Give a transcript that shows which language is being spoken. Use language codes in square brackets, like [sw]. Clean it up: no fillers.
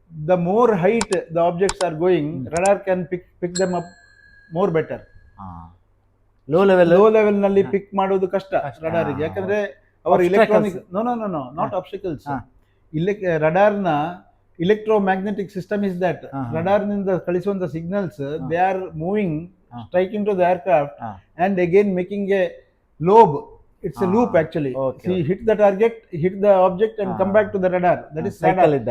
[en] The more height the objects are going, radar can pick them up more better. Low [kn] level ನಲ್ಲಿ ಪಿಕ್ ಮಾಡೋದು ಕಷ್ಟ ರಡಾರಿಗೆ. ಯಾಕಂದ್ರೆ ಅವರ [en] Electronic not obstacles. [kn] ರಡಾರ್ನ [en] electromagnetic system is that radar [kn] ನಿಂದ ಕಳಿಸುವಂತ signals [en] they are moving striking to the aircraft and again making a lobe. It's a loop actually. Hit the target, hit the object and come back to the radar. That is radar.